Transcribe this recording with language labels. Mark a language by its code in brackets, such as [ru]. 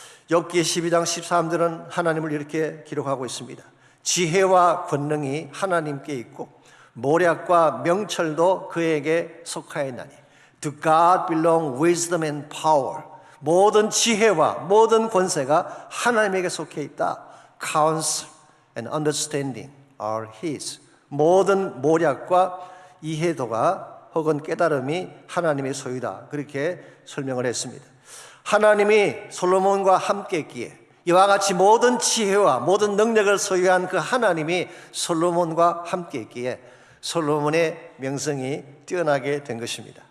[ko] 욥기 12장 13절은 하나님을 이렇게 기록하고 있습니다. 지혜와 권능이 하나님께 있고 모략과 명철도 그에게 속하였나니 [en] To God belong wisdom and power. [ko] 모든 지혜와 모든 권세가 하나님에게 속해 있다. [en] Counsel and understanding are His. [ko] 모든 모략과 이해도가 혹은 깨달음이 하나님의 소유다. 그렇게 설명을 했습니다. 하나님이 솔로몬과 함께 했기에 이와 같이 모든 지혜와 모든 능력을 소유한 그 하나님이 솔로몬과 함께 했기에 솔로몬의 명성이 뛰어나게 된 것입니다.